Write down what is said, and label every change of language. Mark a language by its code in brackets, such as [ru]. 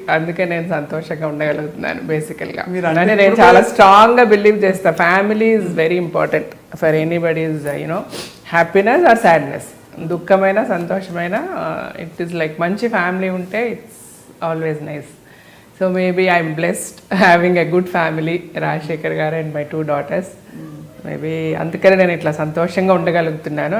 [te] అందుకే నేను సంతోషంగా ఉండగలుగుతున్నాను బేసికల్గా. అంటే నేను చాలా స్ట్రాంగ్గా బిలీవ్ చేస్తాను, [en] Family is very important for anybody's happiness or sadness. [te] దుఃఖమైన సంతోషమైన [en] it is like [te] మంచి ఫ్యామిలీ ఉంటే [en] It's always nice. So maybe I'm blessed having a good family, Rajashekar గారు and my 2 daughters. [te] Maybe అందుకనే నేను ఇట్లా సంతోషంగా ఉండగలుగుతున్నాను.